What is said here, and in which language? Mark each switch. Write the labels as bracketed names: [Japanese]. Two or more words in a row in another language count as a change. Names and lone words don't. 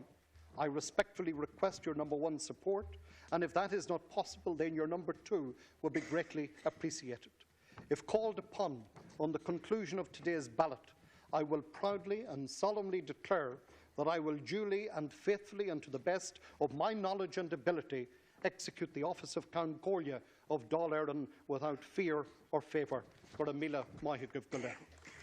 [English] I respectfully request your number 1 support, and if that is not possible, then your number 2 will be greatly appreciated. If called upon on the conclusion of today's ballot, I will proudly and solemnly declare that I will duly and faithfully and to the best of my knowledge and ability execute the office of Ceann Comhairle of Dáil Éireann without fear or favour.